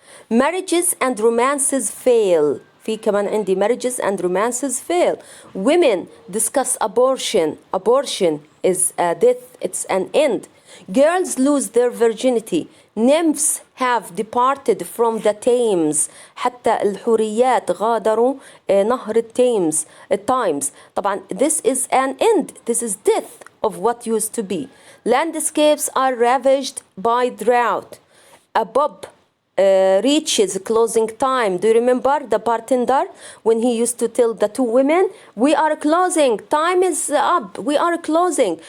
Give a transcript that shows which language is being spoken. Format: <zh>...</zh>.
<en>Marriages and romances fail.</en> <ar>في كمان عندي</ar> <en>marriages and romances fail. Women discuss abortion. Abortion is a death, it's an end. Girls lose their virginity. Nymphs have departed from the Thames.</en> <ar>حتى الحوريات غادروا نهر التhames.</ar> <en>طبعا this is an end. This is death of what used to be. Landscapes are ravaged by drought. A pub reaches closing time. Do you remember the bartender when he used to tell the 2 women, we are closing, time is up, we are closing?</en>